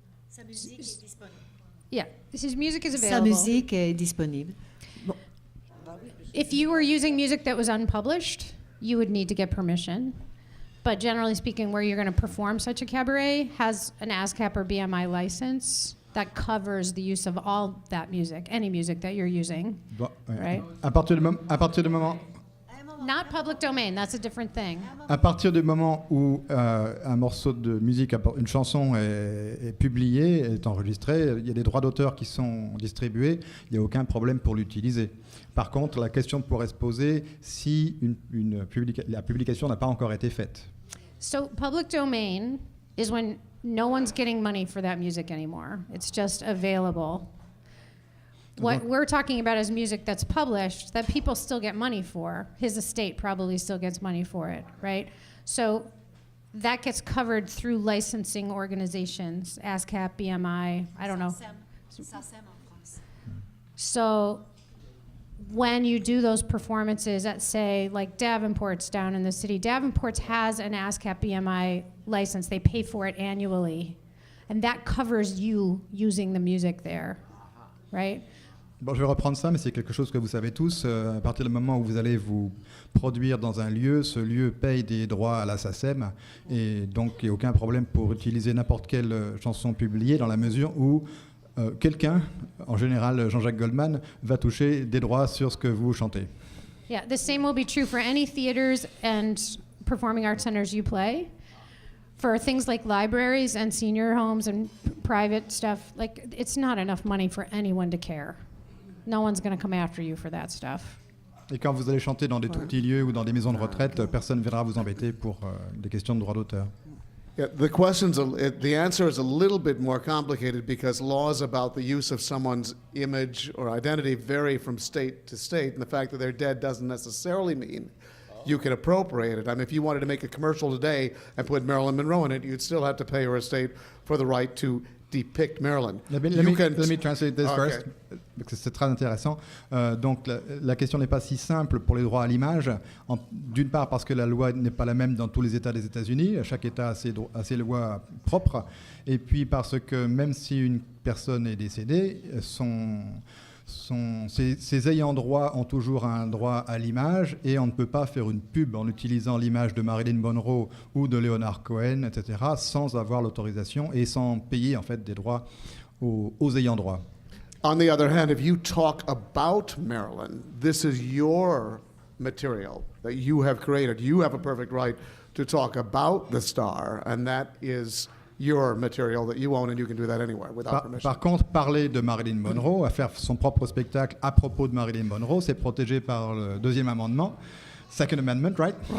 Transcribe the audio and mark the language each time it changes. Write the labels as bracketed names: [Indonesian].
[French] Sa musique est disponible. [English] Yeah, his music is [French] Sa [English] available. [French] musique est disponible. [English] If you were using music that was unpublished, you would need to get permission. but generally speaking, where you're going to perform such a cabaret has an ASCAP or BMI license that covers the use of all that music, any music that you're using, [French] Bon, ouais. [English] right? [French] À partir du moment [English] Not public domain, that's a different thing. [French] À partir du moment où un morceau de musique, une chanson est publiée, est enregistrée, il y a des droits d'auteur qui sont distribués, il n'y a aucun problème pour l'utiliser. Par contre, la question pourrait se poser si la publication n'a pas encore été faite. [English] So public domain is when no one's getting money for that music anymore. It's just available. What we're talking about is music that's published that people still get money for. His estate probably still gets money for it, right? So that gets covered through licensing organizations, ASCAP, BMI, I don't know. So when you do those performances at, say, like Davenport's down in the city, Davenport's has an ASCAP BMI license. They pay for it annually. And that covers you using the music there, right? [French] Bon, je vais reprendre ça, mais c'est quelque chose que vous savez tous. À partir du moment où vous allez vous produire dans un lieu, ce lieu paye des droits à la SACEM, et donc il n'y a aucun problème pour utiliser n'importe quelle chanson publiée dans la mesure où quelqu'un, en général Jean-Jacques Goldman, va toucher des droits sur ce que vous chantez. [English] Yeah, the same will be true for any theaters and performing arts centers you play. For things like libraries and senior homes and private stuff, like it's not enough money for anyone to care. No one's going to come after you for that stuff. Et quand vous allez chanter dans des tout petits lieux ou dans des maisons de retraite, personne ne viendra vous embêter pour des questions de droits d'auteur. Yeah, the answer is a little bit more complicated because laws about the use of someone's image or identity vary from state to state, and the fact that they're dead doesn't necessarily mean you can appropriate it. I mean, if you wanted to make a commercial today and put Marilyn Monroe in it, you'd still have to pay your estate for the right to depict Marilyn. Let me translate this first, [French] parce que c'est très intéressant. Donc la question n'est pas si simple pour les droits à l'image, d'une part parce que la loi n'est pas la même dans tous les États des États-Unis, chaque État a ses lois propres, et puis parce que même si une personne est décédée, ses ayants droit ont toujours un droit à l'image, et on ne peut pas faire une pub en utilisant l'image de Marilyn Monroe ou de Leonard Cohen, etc., sans avoir l'autorisation et sans payer en fait des droits aux ayants droit. [English] On the other hand, if you talk about Marilyn, this is your material that you have created. You have a perfect right to talk about the star, and that is your material that you own, and you can do that anywhere without permission. [French] Par contre, parler de Marilyn Monroe, à faire son propre spectacle à propos de Marilyn Monroe, c'est protégé par le deuxième amendement, [English] Second Amendment, right?